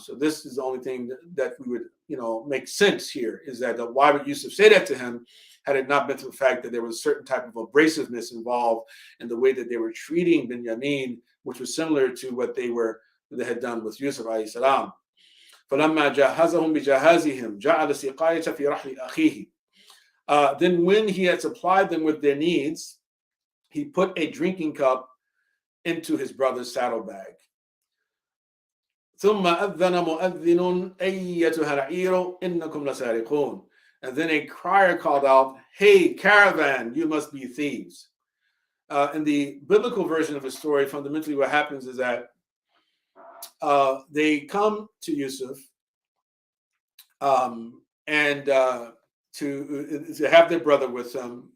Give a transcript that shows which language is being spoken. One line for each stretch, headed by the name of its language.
English: So this is the only thing that we would, make sense here, is that why would Yusuf say that to him had it not been for the fact that there was a certain type of abrasiveness involved in the way that they were treating Binyamin, which was similar to what they had done with Yusuf alayhi salam.
Arabic: فَلَمَّا جَهَّزَهُمْ بِجَهَازِهِمْ جَعَلَ السِّقَايَةَ فِي رَحْلِ أَخِيهِ.
English: Then when he had supplied them with their needs, he put a drinking cup into his brother's saddlebag.
Arabic: ثم أذن مؤذن أيتها العير إنكم لسارقون.
English: And then a crier called out, "Hey, caravan, you must be thieves." In the biblical version of the story, fundamentally what happens is that they come to Yusuf and to have their brother with them.